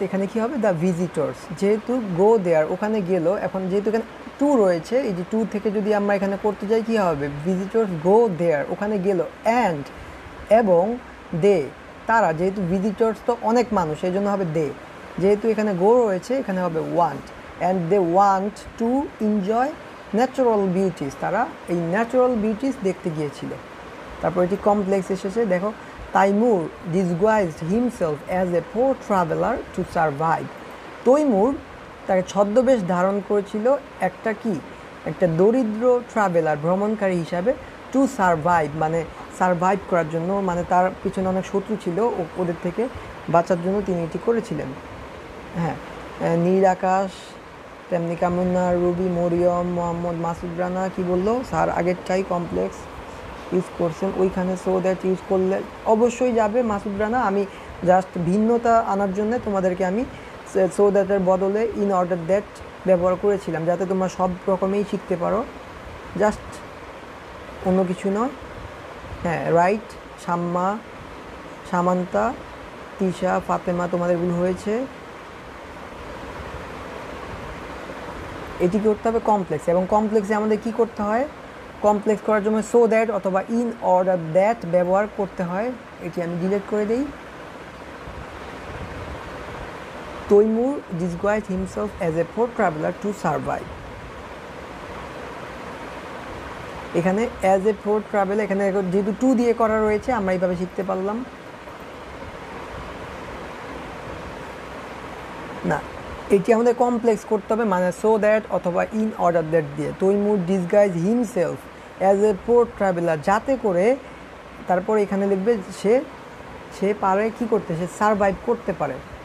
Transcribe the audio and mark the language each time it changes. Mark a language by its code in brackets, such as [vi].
[bn] এখানে কি হবে, দ্য ভিজিটর্স, যেহেতু গো দেয়ার ওখানে গেল, এখন যেহেতু এখানে টু রয়েছে, এই যে টু থেকে যদি আমরা এখানে করতে যাই কী হবে, ভিজিটর্স গো দেয়ার ওখানে গেল, অ্যান্ড এবং দে তারা, যেহেতু ভিজিটর্স তো অনেক মানুষ এই জন্য হবে দে, যেহেতু এখানে গো রয়েছে এখানে হবে want, [en] And they want to enjoy natural beauties. [bn] তারা এই ন্যাচারাল বিউটিস দেখতে গিয়েছিল। তারপর এটি কমপ্লেক্স এসেছে, দেখো, [en] Timur disguised himself as a poor traveler to survive। [bn] Taimur তাকে ছদ্মবেশ ধারণ করেছিল একটা কি, একটা দরিদ্র ট্রাভেলার, ভ্রমণকারী হিসাবে, টু সারভাইভ মানে সারভাইভ করার জন্য, মানে তার পিছনে অনেক শত্রু ছিল, ওদের থেকে বাঁচার জন্য তিনি এটি করেছিলেন। হ্যাঁ, নীল আকাশ, তেমনি কামুন্না, রুবি, মরিয়ম, মোহাম্মদ মাসুদ রানা কি বললো, স্যার আগেরটাই কমপ্লেক্স ইউজ করছেন, ওইখানে সো দ্যাট ইউজ করলে অবশ্যই যাবে মাসুদ রানা। আমি জাস্ট ভিন্নতা আনার জন্য তোমাদেরকে আমি সো দ্যাটের বদলে ইন অর্ডার দ্যাট ব্যবহার করেছিলাম, যাতে তোমরা সব রকমেই শিখতে পারো, জাস্ট অন্য কিছু নয়। হ্যাঁ, রাইট, শাম্মা, সামান্তা, তিশা, ফাতেমা, তোমাদেরগুলো হয়েছে। এটি করতে হবে কমপ্লেক্স, এবং কমপ্লেক্সে আমাদের কি করতে হয়, কমপ্লেক্স করার জন্য সো দ্যাট অথবা ইন অর্ডার দ্যাট ব্যবহার করতে হয়। এটি আমি ডিলিট করে দিই। [en] Timur disguised himself as a poor traveler to survive। [bn] এখানে [en] as a poor traveller, [bn] এখানে যেহেতু টু দিয়ে করা রয়েছে আমরা এইভাবে শিখতে পারলাম। না, এটি আমাদের কমপ্লেক্স করতে হবে, মানে সো দ্যাট অথবা ইন অর্ডার দ্যাট দিয়ে। Taimur [en] disguise himself as a poor traveller, [bn] যাতে করে তারপর এখানে লিখবে সে পারে কি করতে, সে সারভাইভ করতে পারে।